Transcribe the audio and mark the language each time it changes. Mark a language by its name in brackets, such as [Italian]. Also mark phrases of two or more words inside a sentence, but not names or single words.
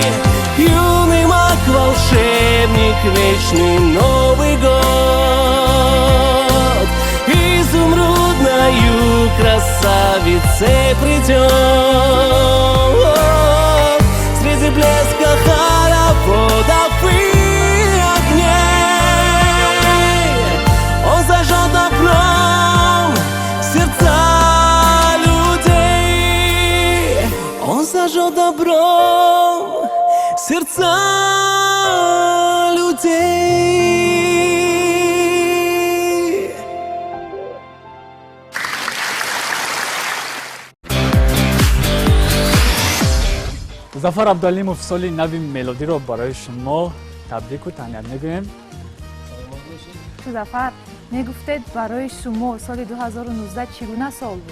[Russian] Юный маг-волшебник, вечный Новый год изумрудною красавицей придет среди блеска хороводов и огней. Он зажжет добром сердца людей. Он зажжет добром сердца людей. [Tajik] ظفر عبدالعلیموف سال نوی میلادی رو برای شما تبریک و تهنیت میگویم. ظفر میگفتید برای شما سال 2019 چگونه سال بود؟